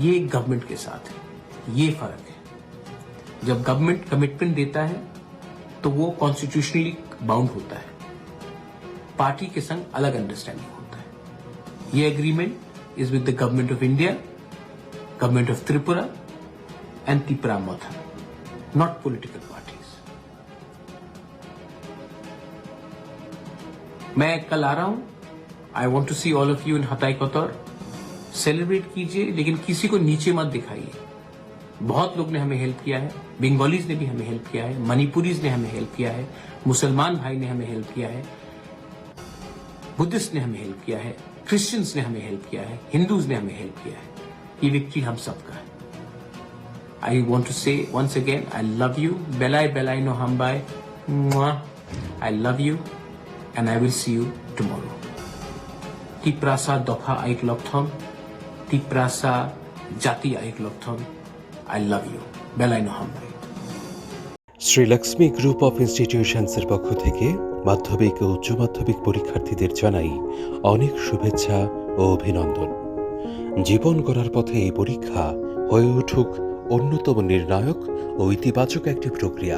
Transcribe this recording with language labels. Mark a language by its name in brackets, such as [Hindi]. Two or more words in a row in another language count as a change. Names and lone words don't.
[Hindi] ये गवर्नमेंट के साथ है, ये फर्क है। जब गवर्नमेंट कमिटमेंट देता है तो वो [English] constitutionally bound [Hindi] होता है, पार्टी के संग अलग अंडरस्टैंडिंग होता है। [English] This agreement is with the Government of India, Government of Tripura and Tripura Motha, not political parties. [Hindi] मैं कल आ रहा हूं, [English] I want to see all of you in Hatai Kotor. [Hindi] सेलिब्रेट कीजिए, लेकिन किसी को नीचे मत दिखाइए। बहुत लोग ने हमें हेल्प किया है, बंगालीज ने भी हमें हेल्प किया है, मणिपुरीज ने हमें हेल्प किया है, मुसलमान भाई ने हमें हेल्प किया है, बुद्धिस्ट ने हमें हेल्प किया है, क्रिश्चियंस ने हमें हेल्प किया है, हिंदूज ने हमें हेल्प किया है। ये विक्ट्री हम सबका है। [English] I want to say once again, I love you, [Kok Borok] बेलाई बेलाई नो हमबाई, [English] I love you and I will see you tomorrow. [Kok Borok] तिप्रासा दफा आइक लक्थम, तिप्रासा जाति आइक लक्थम, [English] I love you. [Kok Borok] বেলাই নহম্বাই। [Bangla] শ্রীলক্ষ্মী গ্রুপ অফ ইনস্টিটিউশনসের পক্ষ থেকে মাধ্যমিক ও উচ্চ মাধ্যমিক পরীক্ষার্থীদের জানাই অনেক শুভেচ্ছা ও অভিনন্দন। জীবন গড়ার পথে এই পরীক্ষা হয়ে উঠুক অন্যতম নির্ণায়ক ও ইতিবাচক একটি প্রক্রিয়া।